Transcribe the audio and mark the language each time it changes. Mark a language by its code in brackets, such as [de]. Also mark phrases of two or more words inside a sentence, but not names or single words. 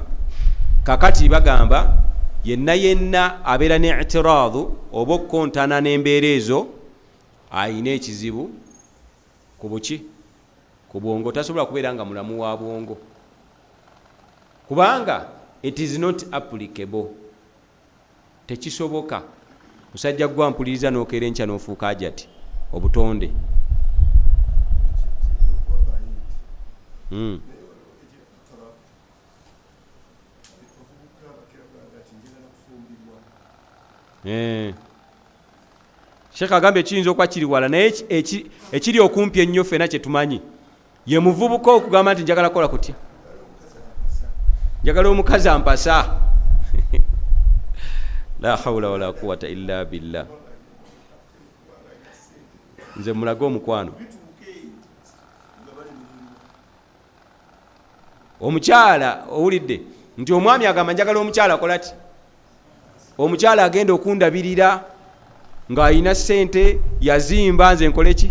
[lg] Kakati bagamba yenna abeera ne i'tiraadu oba okukontana n'embeera ezo ayina ekizibu ku buki, ku bwongo. Tasobola kubeera nga mulamu wa bwongo kubanga [en] it is not applicable. [lg] Tekisoboka musajja gwa mpuliriza n'okeera enkya n'ofuuka ajati obutonde. Sheikh agambye kiyinza okuba kiri wala, naye ekiri okumpi ennyo ffenna kye tumanyi ye muvubuka okugamba nti njagala kukola kutya. njagala omukazi ampasa [ar] لا حول ولا قوة إلا بالله. [lg] Nze mulage omukwano, omukyala owulidde nti omwami agamba njagala omukyala akola ti, omukyala agenda okundabirira ng'alina sente yazimba, nze nkole ki?